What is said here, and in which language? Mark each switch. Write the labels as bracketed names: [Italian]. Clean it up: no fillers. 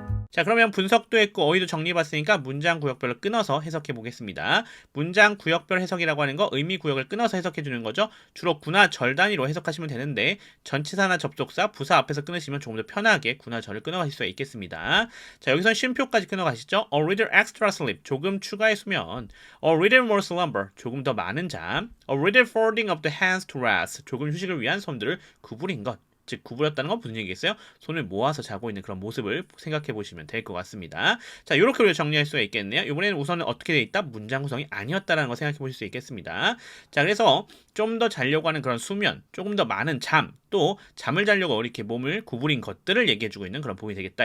[Korean] 자, 그러면 분석도 했고 어휘도 정리해봤으니까 문장 구역별로 끊어서 해석해 보겠습니다. 문장 구역별 해석이라고 하는 거 의미 구역을 끊어서 해석해 주는 거죠. 주로 구나 절 단위로 해석하시면 되는데 전치사나 접속사, 부사 앞에서 끊으시면 조금 더 편하게 구나 절을 끊어가실 수가 있겠습니다. 자, 여기서는 쉼표까지 끊어가시죠. [English] A little extra sleep, [Korean] 조금 추가의 수면. [English] A little more slumber, [Korean] 조금 더 많은 잠. [English] A little folding of the hands to rest, [Korean] 조금 휴식을 위한 손들을 구부린 것. 즉 구부렸다는 건 무슨 얘기겠어요? 손을 모아서 자고 있는 그런 모습을 생각해 보시면 될 것 같습니다. 자, 이렇게 우리가 정리할 수가 있겠네요. 이번에는 우선은 어떻게 돼 있다? 문장 구성이 아니었다라는 거 생각해 보실 수 있겠습니다. 자, 그래서 좀 더 자려고 하는 그런 수면, 조금 더 많은 잠, 또 잠을 자려고 이렇게 몸을 구부린 것들을 얘기해 주고 있는 그런 부분이 되겠다.